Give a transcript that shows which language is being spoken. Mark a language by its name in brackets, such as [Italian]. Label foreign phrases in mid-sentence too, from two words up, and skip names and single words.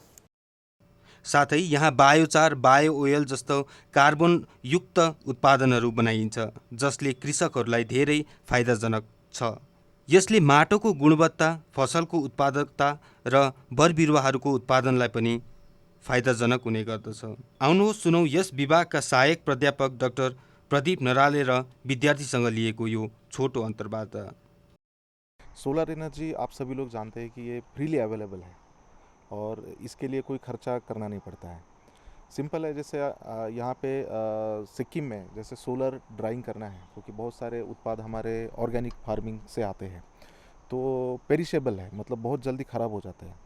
[Nepali] साथै यहाँ बायोचार, [English] bio oil [Nepali] जस्तो कार्बनयुक्त उत्पादनहरू बनाइन्छ जसले कृषकहरूलाई धेरै फाइदाजनक छ। यसले माटोको गुणवत्ता, फसलको उत्पादकता र बरबिरुवाहरूको उत्पादनलाई पनि फाइदाजनक हुने गर्दछ। आउनुहोस् सुनौ यस विभागका सहायक प्राध्यापक डाक्टर प्रदीप नराले र विद्यार्थीसँग लिएको यो छोटो अन्तर्वार्ता। [English] solar energy [Hindi] आप सभी लोग जानते हैं कि ये [English] freely available [Hindi] है और इसके लिए कोई खर्चा करना नहीं पड़ता है। सिंपल है, जैसे यहाँ पे सिक्किम में जैसे [English] solar drying [Hindi] करना है, क्योंकि बहुत सारे उत्पाद हमारे [English] organic farming [Hindi] से आते हैं तो पेरिशेबल है, मतलब बहुत जल्दी ख़राब हो जाते हैं।